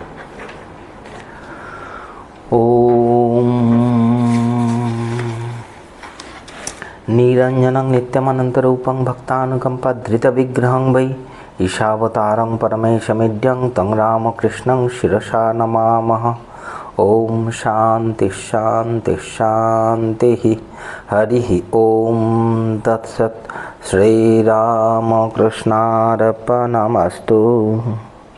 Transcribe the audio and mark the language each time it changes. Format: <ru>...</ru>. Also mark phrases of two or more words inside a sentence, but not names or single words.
<sa>ওম নিরঞ্জনং নিত্যমনন্তরূপং ভক্তানুকম্পাধৃতবিগ্রহং বৈ ঈশাবতারং পরমেশমিড্যং তং রামকৃষ্ণং শিরসা নমামহ। ओम शांति शांति शांति। हरि ओम तत्सत्। श्रीरामकृष्णार्पणमस्तु।</sa>